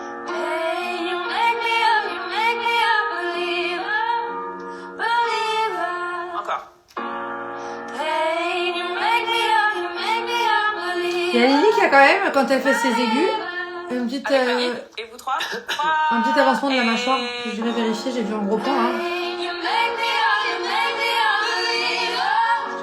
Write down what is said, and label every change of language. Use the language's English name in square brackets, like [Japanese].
[English] Hey, you make me a, you make me a believer, believer. [French] encore. [English] Hey, you make me a, you make me a believer. [French] Il y a Lily qui a quand même, quand elle fait ses aigus, une petite, Avec Fanny. Et vous trois? un petit avancement de la mâchoire. Je vais vérifier, j'ai vu en gros plan. Hein. [English] Hey, you make me a, you make me a believer,